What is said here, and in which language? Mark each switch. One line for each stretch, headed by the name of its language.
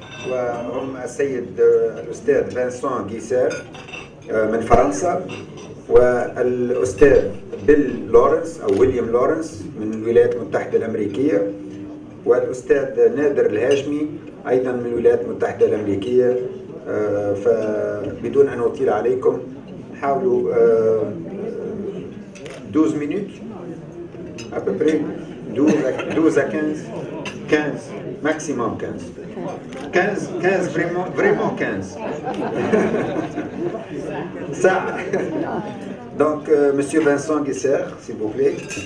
Arabic: وهم السيد الأستاذ فانسون غيسير من فرنسا، والأستاذ بيل لورنس أو ويليام لورنس من الولايات المتحدة الأمريكية، والأستاذ نادر الهاشمي أيضا من الولايات المتحدة الأمريكية. فبدون أن أطيل عليكم نحاولوا
French: 12 minutes à peu près 12 à 15 maximum 15 vraiment 15 ça. Donc monsieur Vincent Guesser, s'il vous plaît.